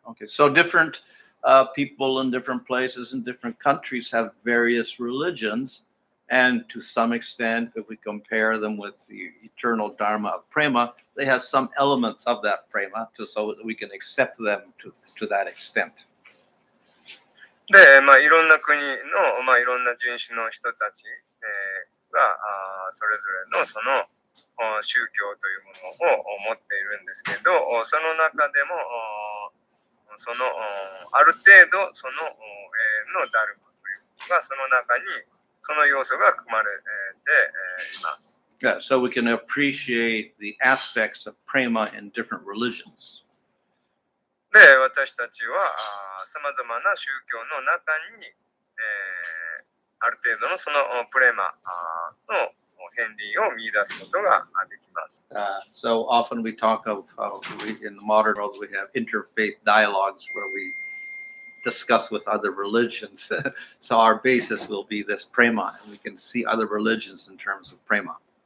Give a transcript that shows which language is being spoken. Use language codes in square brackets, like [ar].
[en] Okay, so different people in different places in different countries have various religions, and to some extent, if we compare them with the eternal Dharma of prema, they have some elements of that prema, so that we can accept them to that extent. [ja] で、いろんな国の、いろんな人種の人たち、がそれぞれのその宗教というものを持っているんですけど、その中でもそのある程度その永遠のダルマというのがその中にその要素が含まれています。 [en] Yeah, so we can appreciate the aspects of prema in different religions. [ja] で、私たちはさまざまな宗教の中に、ある程度のそのプレマの片鱗を見出すことができます。 [en] So often we talk of how in the modern world we have interfaith dialogues where we discuss with other religions. So our basis will be this prema, and we can see other religions in terms of prema.